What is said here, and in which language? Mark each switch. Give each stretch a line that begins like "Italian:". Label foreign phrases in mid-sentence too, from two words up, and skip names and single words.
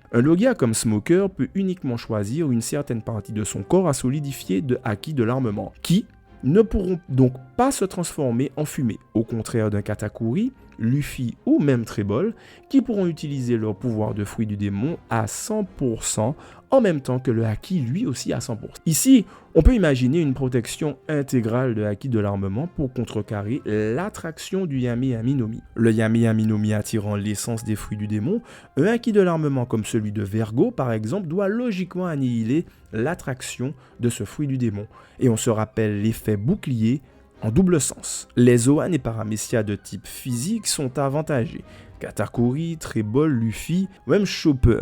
French: Un Logia comme Smoker peut uniquement choisir une certaine partie de son corps à solidifier de haki de l'armement, qui ne pourront donc pas se transformer en fumée, au contraire d'un Katakuri, Luffy ou même Trebol, qui pourront utiliser leur pouvoir de fruit du démon à 100% en même temps que le haki lui aussi à 100%. Ici, on peut imaginer une protection intégrale de haki de l'armement pour contrecarrer l'attraction du Yami Yami no Mi. Le Yami Yami no Mi attirant l'essence des fruits du démon, un haki de l'armement comme celui de Vergo par exemple doit logiquement annihiler l'attraction de ce fruit du démon. Et on se rappelle l'effet bouclier en double sens. Les Zoan et Paramecia de type physique sont avantagés. Katakuri, Trebol, Luffy, même Chopper.